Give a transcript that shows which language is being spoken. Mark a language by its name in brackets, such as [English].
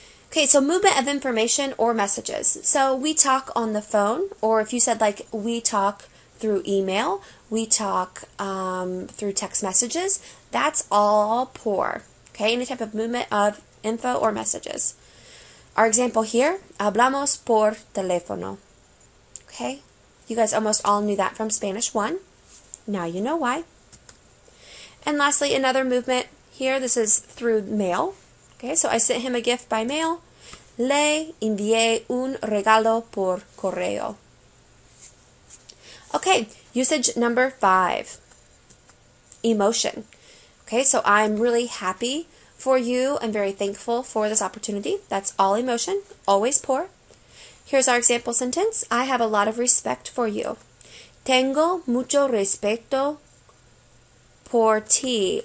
[English] Okay, so movement of information or messages. So we talk on the phone, or if you said like we talk through email, we talk through text messages, that's all por. Okay, any type of movement of info or messages. Our example here, [Spanish] hablamos por teléfono. [English] Okay, you guys almost all knew that from Spanish 1. Now you know why. And lastly, another movement here, this is through mail. Okay, so I sent him a gift by mail. [Spanish] Le envié un regalo por correo. [English] Okay, usage number 5. Emotion. Okay, so I'm really happy for you. I'm very thankful for this opportunity. That's all emotion, always por. Here's our example sentence. I have a lot of respect for you. [Spanish] Tengo mucho respeto por ti.